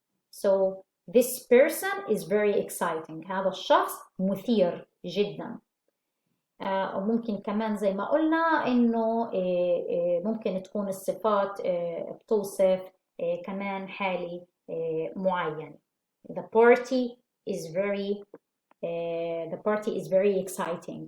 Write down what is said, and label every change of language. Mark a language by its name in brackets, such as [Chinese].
[English] So this person is very exciting. [Arabic] هذا الشخص مثير جدا. وممكن كمان زي ما قلنا إنه ممكن تكون الصفات بتوصف كمان حالة معين. [English] The party is very exciting.